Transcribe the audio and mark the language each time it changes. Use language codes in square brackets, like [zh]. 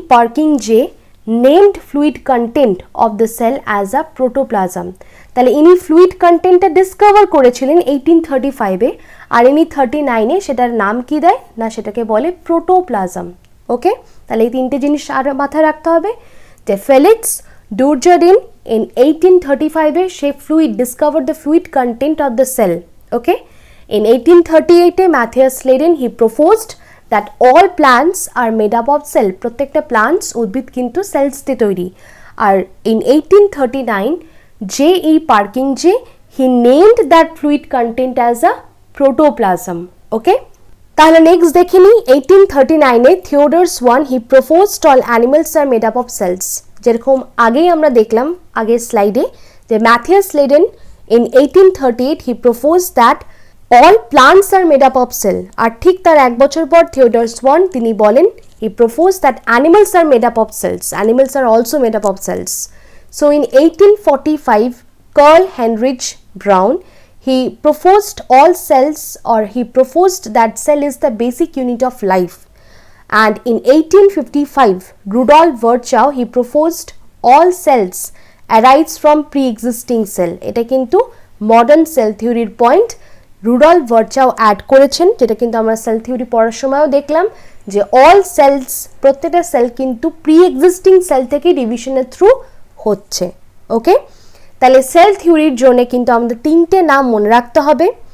[en] Purkinje named fluid content of the cell as a protoplasm. [bn] তাহলে ইনি fluid কন্টেন্টটা discover করেছিলেন 1835-এ, আর ইনি 39-এ সেটার নাম কি দেয় না, সেটাকে বলে প্রোটোপ্লাজম। ওকে, তাহলে এই তিনটে জিনিস আর মাথায় রাখতে হবে যে Felix ডুজারডিন in 1835-এ say [en] Discover the fluid content of the cell. Okay, in 1838-এ Matthias Schleiden he proposed that all plants are made up of cell. [bn] প্রত্যেকটা প্লান্টস উদ্ভিদ কিন্তু সেলস দিয়ে তৈরি। [en] আর in 1839 J.E. Purkinje he named that fluid content as a protoplasm. Okay, [bn] তাহলে next দেখে নিই [en] 1839-এ Theodor Schwann he proposed all animals are made up of cells. [bn] যেরকম আগেই আমরা দেখলাম আগের স্লাইডে যে [en] Matthias Schleiden in 1838 he proposed that all plants are made up of cell. [bn] আর ঠিক তার এক বছর পর থিওডর সোয়ান তিনি বলেন [en] he proposed that animals are made up of cells. Animals are also made up of cells. So in 1845 Carl Heinrich Braun he proposed all cells, or he proposed that cell is the basic unit of life. And in 1855 Rudolf Virchow he proposed all cells arise from pre-existing cell. [bn] এটা কিন্তু modern sell থিওরির point Rudolph ভার্চাও add করেছেন, যেটা কিন্তু আমরা sell theory পড়ার সময়ও দেখলাম যে অল সেলস, প্রত্যেকটা সেল কিন্তু প্রি এক্সিস্টিং সেল থেকে ডিভিশনের থ্রু হচ্ছে। ওকে, তাহলে সেল থিওরির জন্য কিন্তু আমাদের তিনটে নাম মনে রাখতে হবে।